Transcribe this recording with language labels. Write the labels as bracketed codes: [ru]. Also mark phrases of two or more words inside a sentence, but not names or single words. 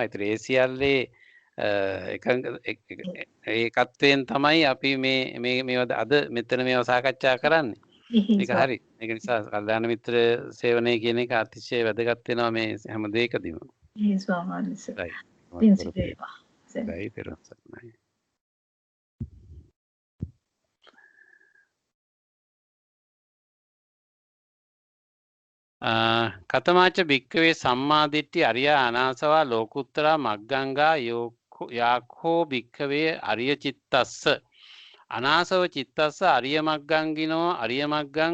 [si] ඒතර ඒ සියල්ලේ ඒකත්වයෙන් තමයි අපි මේවා අද මෙතන මේවා සාකච්ඡා කරන්නේ. ඒක හරි. ඒක නිසා කල්යාණ මිත්‍ර සේවනය කියන එක අතිශය වැදගත් වෙනවා මේ හැම දෙයකදීම. ඒ ස්වාමීන් වහන්සේ. [pi] කතමාච භික්කවේ සම්මාදිට්ඨි අරියා අනාසවා ලෝකුත්තරා මග්ගංගා යාඛෝ භික්කවේ අරිය චිත්තස්ස අනාසව චිත්තස්ස අරිය මග්ගංගිනෝ අරිය මග්ගං